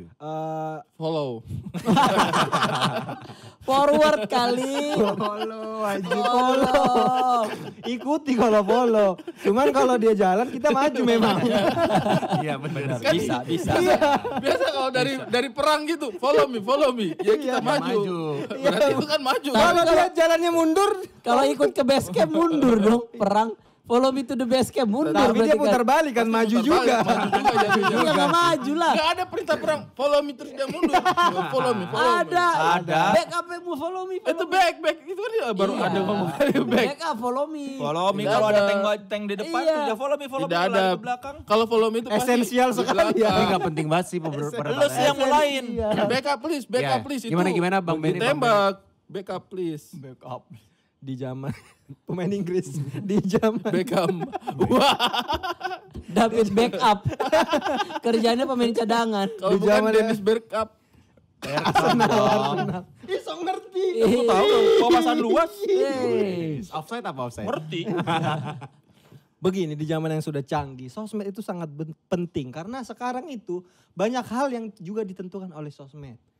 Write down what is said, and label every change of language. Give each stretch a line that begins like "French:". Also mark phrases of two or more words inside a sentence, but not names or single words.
Indonesian: Follow. Forward kali. Follow aja. Follow. ikuti kalau follow. Cuman kalau dia jalan kita maju memang. Iya benar. Bisa. Biasa kalau dari perang gitu,
English: follow me.
Indonesian: Ya kita maju. maju. Berarti itu kan maju. Kalau dia jalannya mundur, Kalau ikut ke
English: base camp
Indonesian: mundur dong. Perang.
English: Follow me to the base camp
Indonesian: mundur. tapi dia berarti putar kan. balik kan maju juga. Iya gak maju lah. Gak ada perintah perang,
English: follow me
Indonesian: terus dia mundur.
English: Follow me.
Indonesian: Ada. Ada.
English: Back up mau follow me.
Indonesian: Itu back. Itu kan dia baru Iya. ada ngomong back.
English: Back up follow me. Follow me
Indonesian: Tidak kalau ada. ada tank di depan Iya. tuh dia
English: follow me
Indonesian: Tidak lari ada. ke belakang. Kalau
English: follow me
Indonesian: itu pasti Esensial di sekali ya. Ini gak penting banget sih Lu perdebatan. sih yang mulain.
English: Back up please.
Indonesian: Ya, gimana, Bang Benny, Bang Tembak.
English: Back up please. Back up.
Indonesian: Di zaman pemain Inggris, di zaman Beckham. Wah.
English: David back up.
Indonesian: Kerjanya pemain cadangan. Kalau Di bukan zaman Dennis Bergkamp. Arsenal. Isong ngerti. Aku tahu dong, wawasan luas. Offside apa offside? Ngerti. Begini, di zaman yang sudah canggih, sosmed itu sangat penting karena sekarang itu banyak hal yang juga ditentukan oleh sosmed.